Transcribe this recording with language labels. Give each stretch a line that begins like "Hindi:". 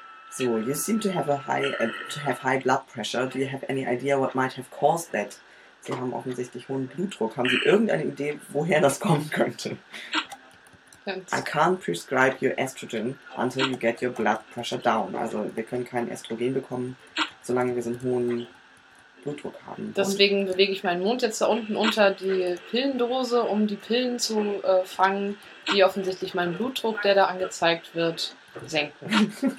English: So, you seem to have high blood pressure. Do you have any idea what might have caused that?
German: Sie haben offensichtlich hohen Blutdruck. Haben Sie irgendeine Idee, woher das kommen könnte?
English: I can't prescribe you estrogen until you get your blood pressure down.
German: Also wir können kein Östrogen bekommen, solange wir so einen hohen Blutdruck haben. Deswegen bewege ich meinen Mund jetzt da unten unter die Pillendose, um die Pillen zu fangen, die offensichtlich meinen Blutdruck, der da angezeigt wird, senken.